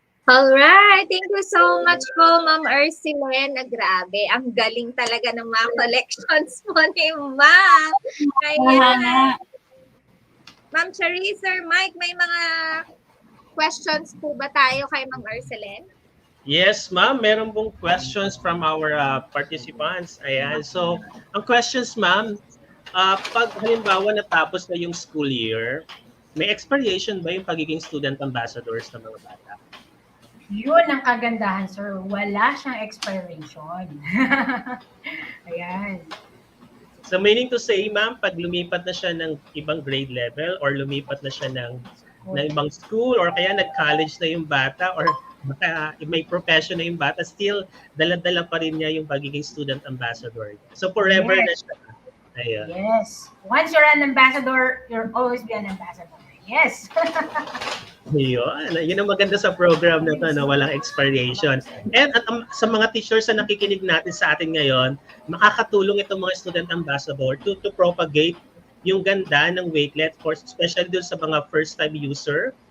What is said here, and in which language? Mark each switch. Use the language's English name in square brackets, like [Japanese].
[English] Alright, thank you so much po, Ma'am Ursuline. [Filipino] Grabe, ang galing talaga ng mga collections mo ni Ma'am. Ayan. Ma'am Cherie, Sir Mike, may mga questions po ba tayo kay Ma'am Ursuline? Yes, ma'am. Meron pong questions from our participants. Ayan. So, ang questions, ma'am, pag halimbawa natapos na yung school year, may expiration ba yung pagiging student ambassadors ng mga bata? Yun ang kagandahan, sir. Wala siyang expiration. Ayan. So, [English] meaning to say, [Filipino] ma'am, pag lumipat na siya ng ibang grade level or lumipat na siya ng ibang school or kaya nag-college na yung bata or may profession na yung bata, still dala-dala pa rin niya yung pagiging student ambassador. So, forever na siya. Ayun. [English] Yes. Once you're an ambassador, you'll always be an ambassador. Yes. [Filipino] Yun. Yun ang maganda sa program na to, no? Walang expiration. And sa mga teachers na nakikinig natin sa atin ngayon, makakatulong itong mga student ambassador [English] to propagate [Filipino] yung ganda ng Wakelet, for especially dun sa mga first-time user.